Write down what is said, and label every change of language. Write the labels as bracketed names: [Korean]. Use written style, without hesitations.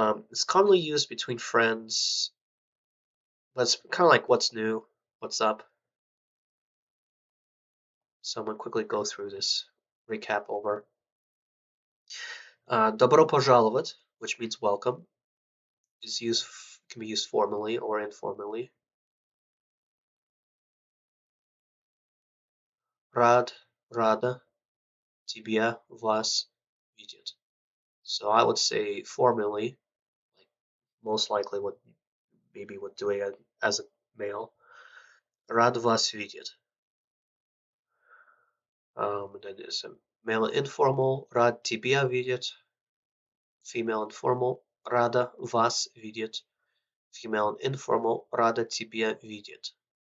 [English] It's commonly used between friends, but it's kind of like what's new, what's up. So I'm gonna quickly go through this recap over. [Russian] Добро пожаловать, [English] which means welcome, is used can be used formally or informally. [Russian] Рад, рада, тебя, вас видеть. [English] So I would say formally, like most likely what maybe would do it as a male. [Russian] Рад вас видеть. [English] Then there's a male informal. [Russian] Рад тебя видеть. [English] Female informal [Russian] рада вас видеть. Female informal рада тебя видеть.